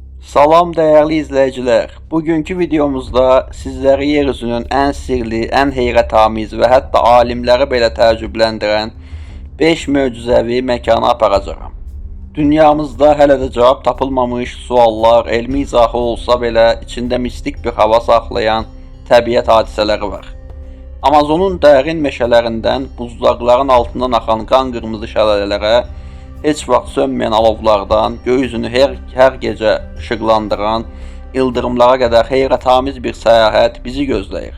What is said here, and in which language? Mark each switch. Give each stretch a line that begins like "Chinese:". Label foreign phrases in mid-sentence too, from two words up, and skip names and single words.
Turkish: Salam değerli izleyiciler.
Azerbaijani: Bugünkü videomuzda sizleri yeryüzünün en sirli, en heyrətamiz ve hatta alimləri belə təəccübləndirən 5 möcüzəvi məkana aparacağam. Dünyamızda hələ də cavab tapılmamış suallar, elmi izahı olsa belə içində mistik bir hava saxlayan təbiət hadisələri var. Amazonun dərin meşələrindən buzlaqların altından axan qan qırmızı şəlalələrə, heç vaxt sönməyən alovlardan, gökyüzünü hər gecə işıqlandıran ildırımlara qədər heyrətamiz bir səyahət bizi gözləyir.